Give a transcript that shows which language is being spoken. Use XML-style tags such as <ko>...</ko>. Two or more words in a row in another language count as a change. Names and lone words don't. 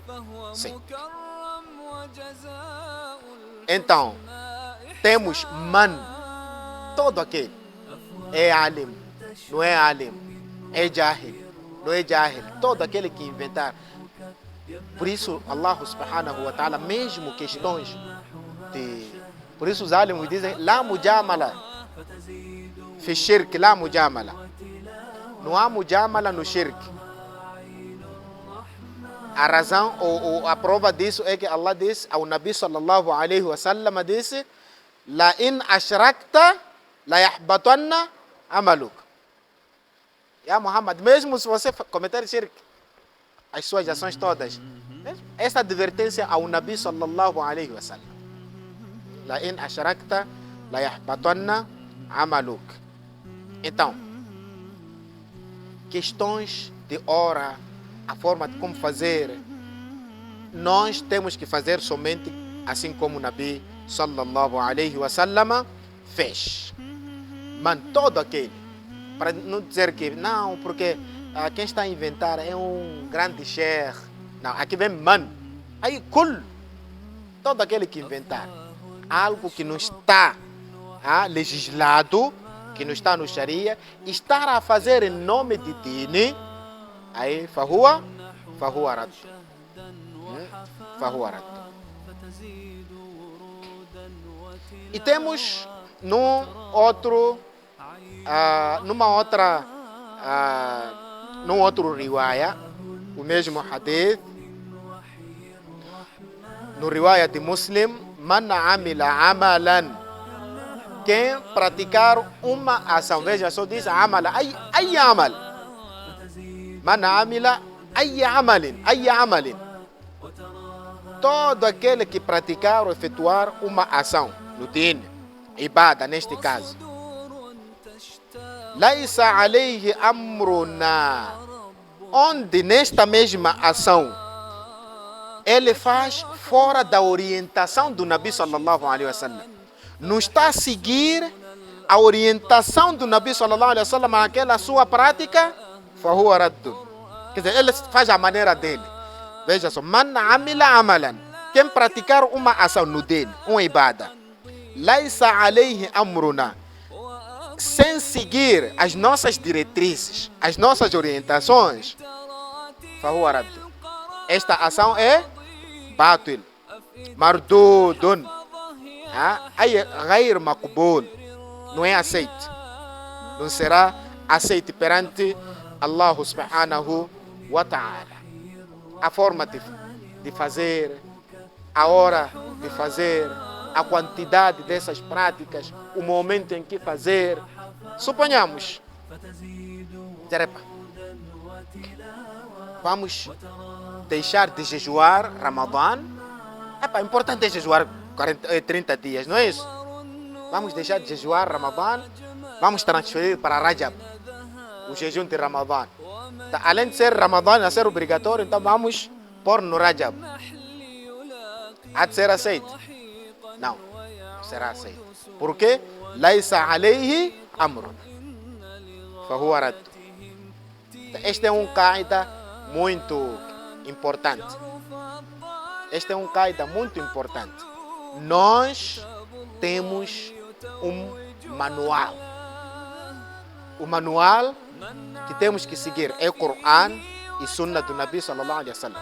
<pt>Sim. Então, temos man, todo aquele. É alim, não é alim. É jahil, não é jahil. Todo aquele que inventar. Por isso, Allah subhanahu wa ta'ala, mesmo questões de... Por isso os alimos dizem,</pt> <ar>لا مجاملة. في شرك، لا مجاملة.</ar> <pt>Não há mujamala no shirk. A razão ou a prova disso é que Allah disse ao Nabi</pt> <ar>صلى الله عليه وسلم</ar> <pt>disse,</pt> <ar>لئن أشركت ليحبطن عملك. يا محمد,</ar> <pt>mesmo se você cometer shirk, as suas ações todas. Essa advertência ao Nabi</pt> <ar>صلى الله عليه وسلم. لئن أشركت ليحبطن عملك.</ar> <pt>Então, questões de hora, a forma de como fazer, nós temos que fazer somente assim como o Nabi</pt> <ar>صلى الله عليه وسلم</ar> <pt>fez. Mas todo aquele, para não dizer que não, porque quem está a inventar é um grande sheikh. Não, aqui vem man. Aí, kul. Todo aquele que inventar algo que não está legislado, que não está no Sharia, estar a fazer em nome de Dini, aí,</pt> <ar>فهو رد. فهو رد.</ar> <pt>E temos numa outra num outro riwaya, o mesmo hadith, no riwaya de Muslim,</pt> <ar>من عمل عملا,</ar> <pt>quem praticar uma ação, veja só diz amala,</pt> <ar>أي عمل، من عمل أي عمل,</ar> <pt>todo aquele que praticar ou efetuar uma ação no din, ibada neste caso,</pt> <ar>ليس عليه أمرنا,</ar> <pt>onde nesta mesma ação ele faz fora da orientação do Nabi</pt> <ar>صلى الله عليه وسلم,</ar> <pt>não está a seguir a orientação do Nabi</pt> <ar>صلى الله عليه وسلم</ar> <pt>naquela sua prática,</pt> <ar>فهو رد.</ar> <pt>Quer dizer, ele faz a maneira dele. Veja só,</pt> <ar>من عمل عملا,</ar> <pt>quem praticar uma ação no din, uma ibada,</pt> <ar>ليس عليه أمرنا,</ar> <pt>sem seguir as nossas diretrizes, as nossas orientações,</pt> <ar>فهو رد.</ar> <pt>Esta ação é</pt> <ar>باطل، مردود، أي غير مقبول,</ar> <pt>não é aceite, não será aceite perante Allah</pt> <ar>سبحانه وتعالى.</ar> <pt>A forma de fazer, a hora de fazer, a quantidade dessas práticas, o momento em que fazer. Suponhamos, vamos deixar de jejuar Ramadã. É importante é jejuar 30 dias, não é isso? Vamos deixar de jejuar Ramadã, vamos transferir para Rajab, o jejum de Ramadã. Além de ser Ramadã, a ser obrigatório, então vamos pôr no Rajab. Há de ser aceito? Não, será aceito. Por quê?</pt> <ar>ليس عليه أمر، فهو رد.</ar> <pt>Este é um qaida muito importante. Este é um qaida muito importante. Nós temos um manual. O manual que temos que seguir é o Coran e Sunna do Nabi</pt> <ar>صلى الله عليه وسلم.</ar>